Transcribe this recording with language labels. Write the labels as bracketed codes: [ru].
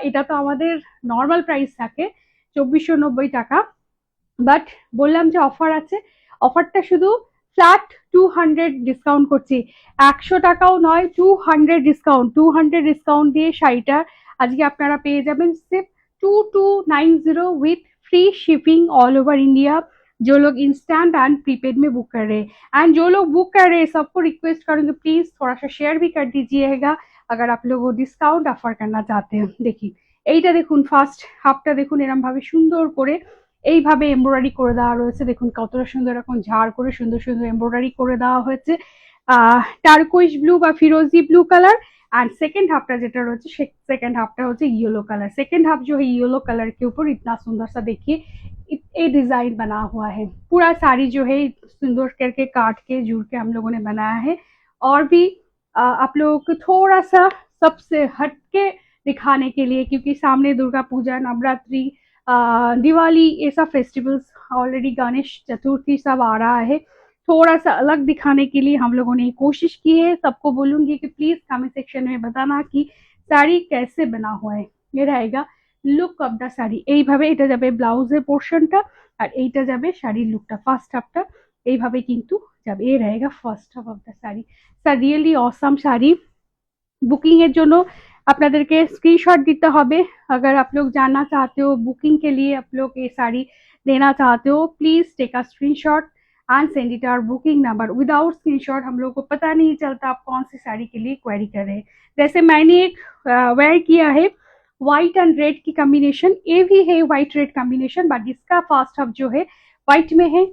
[bn] এটা তো আমাদের নর্মাল প্রাইস থাকে 2490 টাকা, বাট বললাম যে অফার আছে। অফারটা শুধু ফ্ল্যাট 200 ডিসকাউন্ট করছি। 100 টাকাও নয়, 200 ডিসকাউন্ট দিয়ে শাড়িটা আজকে আপনারা পেয়ে যাবেন [hi] सिर्फ 2290 with free shipping all over India. जो लोग इंस्टेंट एंड प्रीपेड में बुक कर रहे हैं, एंड जो लोग बुक कर रहे हैं सबको रिक्वेस्ट करूंगी प्लीज थोड़ा सा शेयर भी कर दीजिएगा अगर आप लोग वो डिस्काउंट ऑफर करना चाहते हैं। देखिए [bn] এইটা দেখুন, ফার্স্ট হাফটা দেখুন এরকম ভাবে সুন্দর করে এইভাবে এমব্রয়ডারি করে দেওয়া রয়েছে। দেখুন কতটা সুন্দর এরকম ঝাড় করে সুন্দর সুন্দর এমব্রয়ডারি করে দেওয়া হয়েছে। টার্কুইশ ব্লু বা ফিরোজি blue colour. [hi] And second half का जेटा रही है, सेकेंड हाफ का होता है येलो कलर। सेकेंड हाफ जो है येलो कलर के ऊपर इतना सुंदर सा देखिए ये डिजाइन बना हुआ है। पूरा साड़ी जो है सुंदर करके काट के जुड़ के हम लोगों ने बनाया है। और भी आप लोगों को थोड़ा सा सबसे हटके दिखाने के लिए, क्योंकि सामने दुर्गा पूजा, नवरात्रि, दिवाली, ये सब फेस्टिवल्स, ऑलरेडी गणेश चतुर्थी सब आ रहा है। थोड़ा सा अलग दिखाने के लिए हम लोगों ने कोशिश की है। सबको बोलूंगी कि प्लीज कमेंट सेक्शन में बताना कि साड़ी कैसे बना हुआ है। ये रहेगा [bn] লুক অফ দ্য শাড়ি। এইভাবে এটা যাবে ব্লাউজের পোর্শনটা, আর এইটা যাবে শাড়ির লুকটা, ফার্স্ট হাফটা এইভাবে কিন্তু যাবে। এই रहेगा first half of the sari. [en] Sir really awesome sari. [bn] Booking এর জন্য আপনাদেরকে স্ক্রিনশট দিতে হবে। [hi] अगर आप लोग जानना चाहते हो बुकिंग के लिए, आप लोग ये साड़ी लेना चाहते हो, [en] Please take a screenshot and send it our booking number. [hi] Without screenshot हम लोग को पता नहीं चलता आप कौन सी साड़ी के लिए क्वेरी कर रहे हैं। जैसे मैंने एक वेयर किया है व्हाइट एंड रेड की कॉम्बिनेशन, ये भी है व्हाइट रेड कॉम्बिनेशन, बट इसका फर्स्ट हाफ जो है व्हाइट में है।